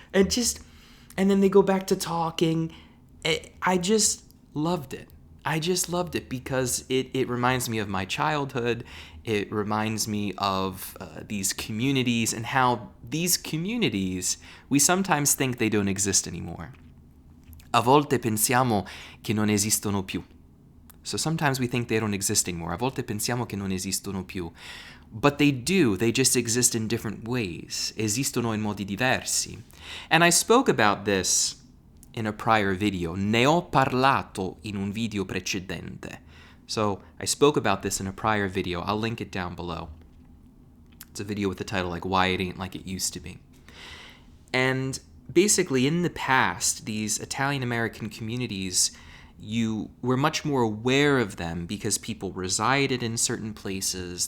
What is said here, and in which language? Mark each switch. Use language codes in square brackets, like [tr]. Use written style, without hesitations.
[en] And then they go back to talking. I just loved it. I just loved it because it reminds me of my childhood. It reminds me of these communities and how these communities, we sometimes think they don't exist anymore. [it] A volte pensiamo che non esistono più. [en] So sometimes we think they don't exist anymore. [it] A volte pensiamo che non esistono più. [en] But they do. They just exist in different ways. [it] Esistono in modi diversi. [en] And I spoke about this in a prior video. [it] Ne ho parlato in un video precedente. [en] So I spoke about this in a prior video. I'll link it down below. It's a video with the title like Why It Ain't Like It Used to Be. And basically in the past, these Italian-American communities, you were much more aware of them because people resided in certain places.